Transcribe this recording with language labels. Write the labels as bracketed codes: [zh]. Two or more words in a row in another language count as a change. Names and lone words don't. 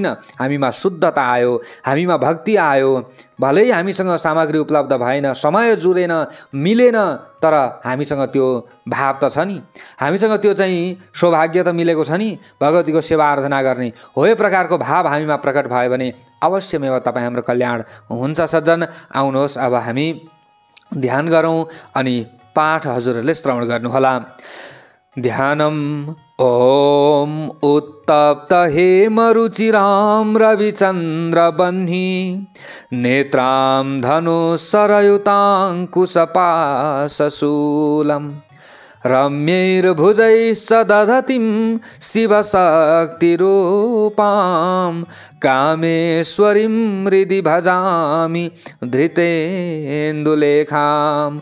[ne] हामीमा शुद्धता आयो, हामीमा भक्ति आयो। भलै हामीसँग सामग्री उपलब्ध भएन, समय जुरेन, मिलेन, तर हामीसँग त्यो भाव त छ नि, हामीसँग त्यो चाहिँ सौभाग्य त मिलेको छ नि भगवतीको सेवा आराधना गर्ने। हो यो प्रकारको भाव हामीमा प्रकट भयो भने अवश्यमेव तपाईँ हाम्रो कल्याण हुन्छ। सज्जन, आउनुहोस् अब हामी ध्यान गरौँ अनि पाठ हजुरहरूले श्रवण गर्नुहोला। [sa] ध्यानम् ओम उत्तप्त हेमरुचिरां रविचन्द्रबह्नि नेत्रां धनुसरयुताङ्कुशपाशशूलम् रम्यैर्भुजैः सदधतीं शिवशक्तिरूपां कामेश्वरीं हृदि भजामि धृतेन्दुलेखाम्।